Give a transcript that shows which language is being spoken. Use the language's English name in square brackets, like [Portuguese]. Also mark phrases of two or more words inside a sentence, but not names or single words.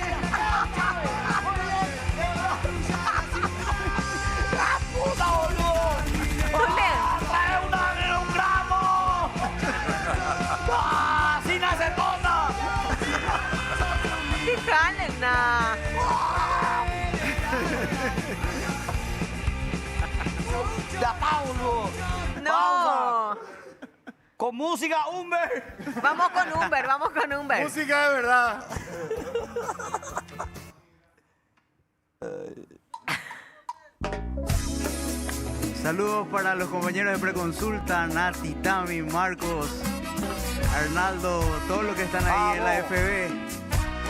[Spanish] ¡La puta, boludo! No le... ¡Trae un gramo! ¡Ah, sin acetona! Déjale, na. ¡Ya, Paulo! No. Pausa. Con música, Humber. Vamos con Humber, vamos con Humber. Música de verdad. Saludos para los compañeros de Preconsulta, Nati, Tami, Marcos, Arnaldo, todos los que están ahí en la FB.